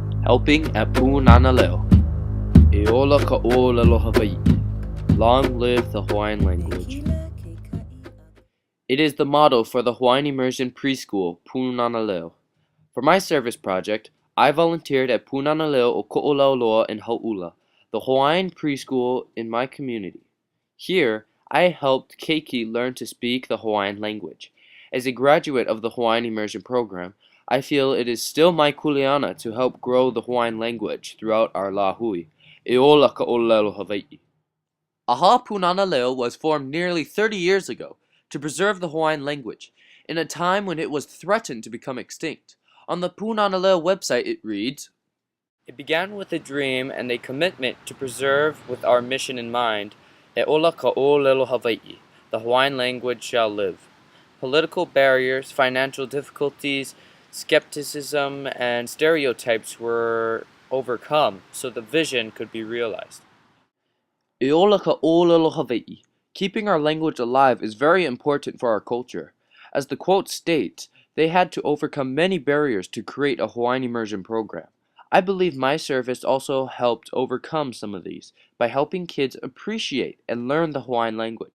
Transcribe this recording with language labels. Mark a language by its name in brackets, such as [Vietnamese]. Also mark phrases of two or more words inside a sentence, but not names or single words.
[English] helping at Pūnana Leo. [Hawaiian] Eola ka ʻōlelo Hawaiʻi. [English] Long live the Hawaiian language. It is the motto for the Hawaiian Immersion Preschool, Pūnana Leo. For my service project, I volunteered at Pūnana Leo o Koʻolauloa in Hauʻula, the Hawaiian preschool in my community. Here, I helped Keiki learn to speak the Hawaiian language. As a graduate of the Hawaiian Immersion Program, I feel it is still my kuleana to help grow the Hawaiian language throughout our lahui. [Hawaiian] Eola ka ʻōlelo Hawaiʻi. [English] Aha Pūnana Leo was formed nearly 30 years ago to preserve the Hawaiian language, in a time when it was threatened to become extinct. On the Pūnana Leo website it reads, "It began with a dream and a commitment to preserve with our mission in mind, [Hawaiian] Eola ka ʻōlelo Hawaiʻi, [English] the Hawaiian language shall live. Political barriers, financial difficulties, skepticism, and stereotypes were overcome so the vision could be realized." [Hawaiian] Eola ka ʻōlelo Hawaiʻi. [English] Keeping our language alive is very important for our culture. As the quote states, they had to overcome many barriers to create a Hawaiian immersion program. I believe my service also helped overcome some of these by helping kids appreciate and learn the Hawaiian language.